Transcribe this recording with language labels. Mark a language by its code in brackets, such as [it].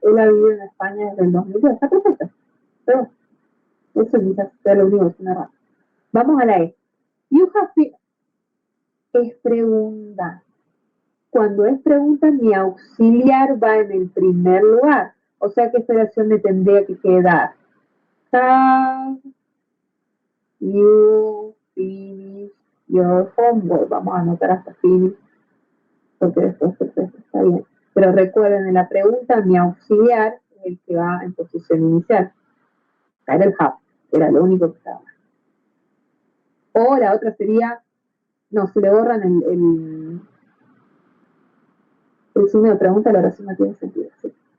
[es] Él ha vivido en España desde el 2002. Está perfecto. Pero eso quizás sea lo único que suena raro. Vamos a la E. [en] You have been... [es] Es pregunta. Cuando es pregunta, mi auxiliar va en el primer lugar. O sea que esta oración me tendría que quedar. [en] Have you finished your homework? [es] Vamos a anotar hasta finish, porque después está bien. Pero recuerden, en la pregunta, mi auxiliar es el que va en posición inicial. Era el have, era lo único que estaba. O la otra sería, no, si le borran el signo de pregunta, la oración no tiene sentido. ¿Sí?